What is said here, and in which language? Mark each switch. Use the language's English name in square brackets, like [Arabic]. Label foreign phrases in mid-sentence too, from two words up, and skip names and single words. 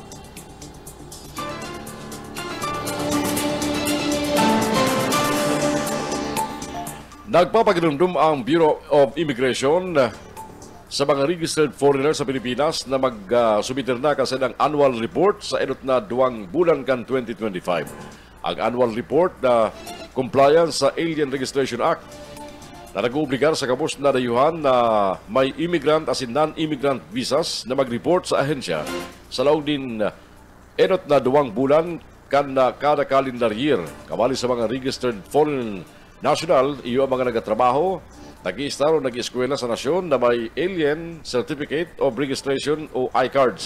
[Bikol] Nagpapaginumdum ang Bureau of Immigration sa mga registered foreigners sa Pilipinas na mag-submiter na kasi ng [English] annual report [Bikol] sa edot na 2 bulan kan 2025. Ang [English] annual report [Bikol] na compliance sa Alien Registration Act na nag-uubligar sa kapos na dayuhan na may immigrant as in [English] non-immigrant visas [Bikol] na mag-report sa ahensya sa laog din enot na 2 bulan kada calendar year. Kamali sa mga [English] registered foreign national, [Bikol] iyo ang mga nagatrabaho, nag-i-star o nag-eskwela sa nasyon na may Alien Certificate of Registration o I-cards.